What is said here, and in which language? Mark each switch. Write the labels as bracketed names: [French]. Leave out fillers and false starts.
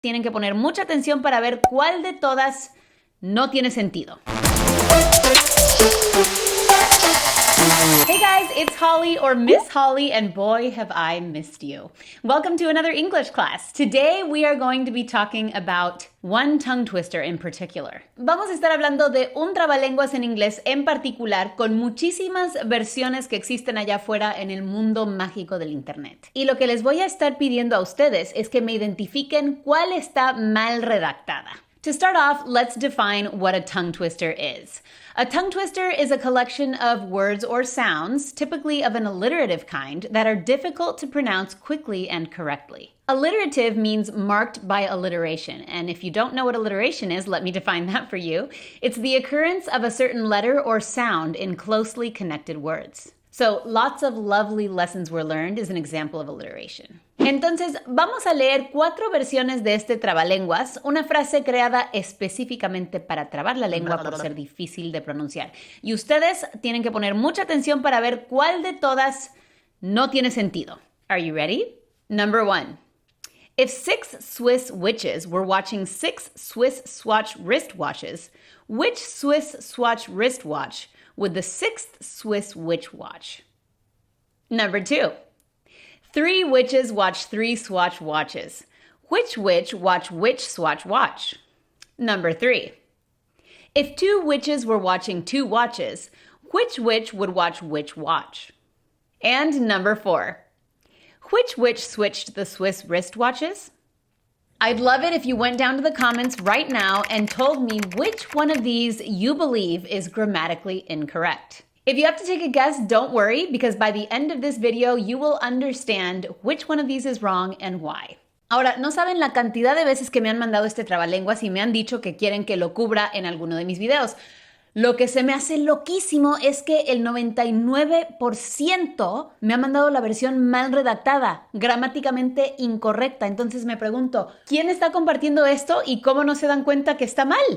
[Spanish] Tienen que poner mucha atención para ver cuál de todas no tiene sentido. [English] Hey guys, it's Holly or Miss Holly, and boy have I missed you. Welcome to another English class. Today we are going to be talking about one tongue twister in particular. [Spanish] Vamos a estar hablando de un trabalenguas en inglés en particular con muchísimas versiones que existen allá afuera en el mundo mágico del internet. Y lo que les voy a estar pidiendo a ustedes es que me identifiquen cuál está mal redactada. [English] To start off, let's define what a tongue twister is. A tongue twister is a collection of words or sounds, typically of an alliterative kind, that are difficult to pronounce quickly and correctly. Alliterative means marked by alliteration, and if you don't know what alliteration is, let me define that for you. It's the occurrence of a certain letter or sound in closely connected words. So, lots of lovely lessons were learned is an example of alliteration. [Spanish] Entonces, vamos a leer 4 versiones de este trabalenguas, una frase creada específicamente para trabar la lengua por ser difícil de pronunciar. Y ustedes tienen que poner mucha atención para ver cuál de todas no tiene sentido. [English] Are you ready? Number 1. If 6 Swiss witches were watching 6 Swiss swatch wristwatches, which Swiss swatch wristwatch would the 6th Swiss witch watch? Number 2. 3 witches watch 3 swatch watches. Which witch watch which swatch watch? Number 3. If 2 witches were watching 2 watches, which witch would watch which watch? And number 4. Which witch switched the Swiss wristwatches? I'd love it if you went down to the comments right now and told me which one of these you believe is grammatically incorrect. If you have to take a guess, don't worry, because by the end of this video, you will understand which one of these is wrong and why. [Spanish] Ahora, no saben la cantidad de veces que me han mandado este trabalenguas y me han dicho que quieren que lo cubra en alguno de mis videos. Lo que se me hace loquísimo es que el 99% me ha mandado la versión mal redactada, gramáticamente incorrecta. Entonces me pregunto, ¿quién está compartiendo esto y cómo no se dan cuenta que está mal?